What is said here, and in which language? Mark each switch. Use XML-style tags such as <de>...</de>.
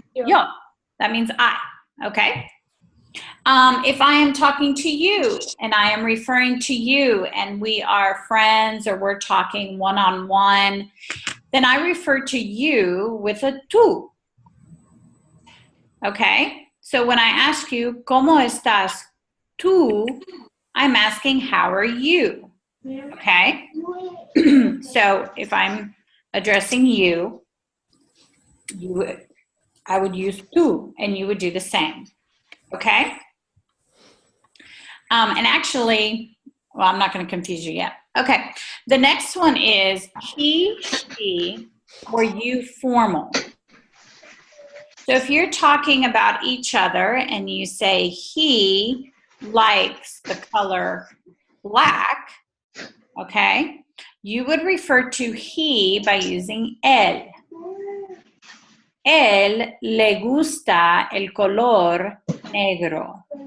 <en>Yo. That means I, okay? If I am talking to you and I am referring to you and we are friends or we're talking one-on-one, then I refer to you with a tú. Okay? So when I ask you,</en> <es>¿Cómo estás tú?</es> <en>I'm asking, how are you? Okay? So if I'm addressing you, I would use tú, and you would do the same. Okay? And actually, well, I'm not going to confuse you yet. Okay. The next one is he, she, or you formal. So if you're talking about each other and you say he likes the color black, okay, you would refer to he by using él.</en> <es>Él le gusta el color negro.</es>